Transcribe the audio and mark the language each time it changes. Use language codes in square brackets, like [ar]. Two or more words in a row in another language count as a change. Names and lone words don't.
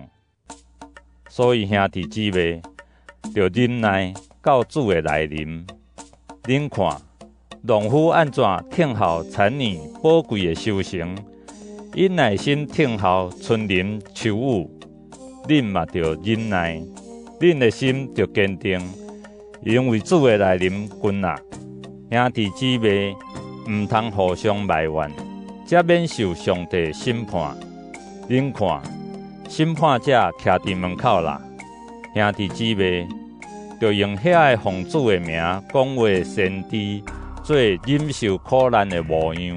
[nan] 所以兄弟姊妹，着忍耐到主的来临。恁看，农夫安怎听候产年宝贵的收成？因耐心听候春林秋雨。恁嘛着忍耐，恁的心着坚定，因为主的来临近啊！兄弟姊妹，毋通互相埋怨，才免受上帝审判。恁看，审判者徛伫门口啦！兄弟姊妹，着用遐个奉主的名讲话的先知，做忍受苦难的模样。